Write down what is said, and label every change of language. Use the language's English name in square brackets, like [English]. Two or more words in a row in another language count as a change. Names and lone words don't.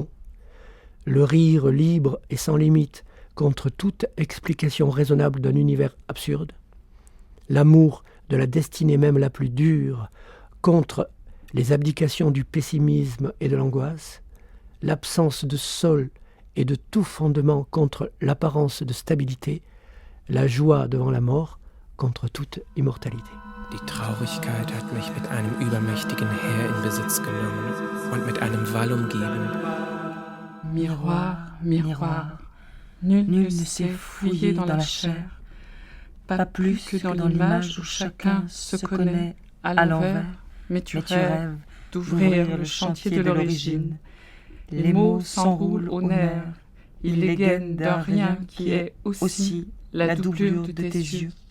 [French] le rire libre et sans limite contre toute explication raisonnable d'un univers absurde, l'amour de la destinée même la plus dure contre les abdications du pessimisme et de l'angoisse, l'absence de sol et de tout fondement contre l'apparence de stabilité, la joie devant la mort contre toute immortalité. [German] Die Traurigkeit hat mich mit einem übermächtigen Heer in Besitz genommen und mit einem Wall umgeben. [French] Miroir, miroir, nul ne sait fouiller dans la chair, pas plus que dans l'image où chacun se connaît à l'envers, mais tu rêves d'ouvrir le chantier de l'origine. Les mots s'enroulent aux nerfs, ils les gainent d'un rien qui est aussi la doublure de tes yeux.